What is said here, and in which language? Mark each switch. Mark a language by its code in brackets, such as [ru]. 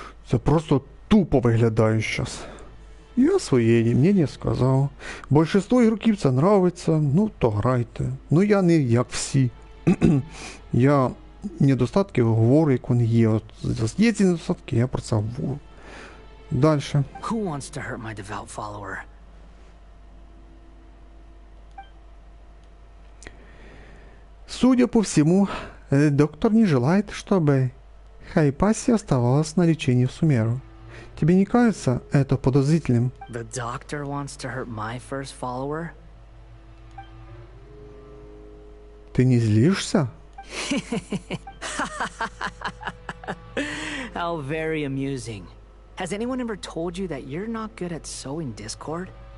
[uk] Це просто тупо виглядає зараз. Я своє мнення сказав. Більшість ігроків це нравиться, то грайте. Я не як всі. Я недостатки говорю, як вони є. От є ці недостатки, я про це говорю. Дальше. [en] Who wants to hurt my devout follower? [ru] Судя по всему, доктор не желает, чтобы Хайпаси оставалась на лечении в Сумеру. Тебе не кажется это подозрительным? [en] The doctor wants to hurt my first follower? [ru] Ты не злишься? [en] How very amusing. Has anyone ever told you that you're not good at sowing discord?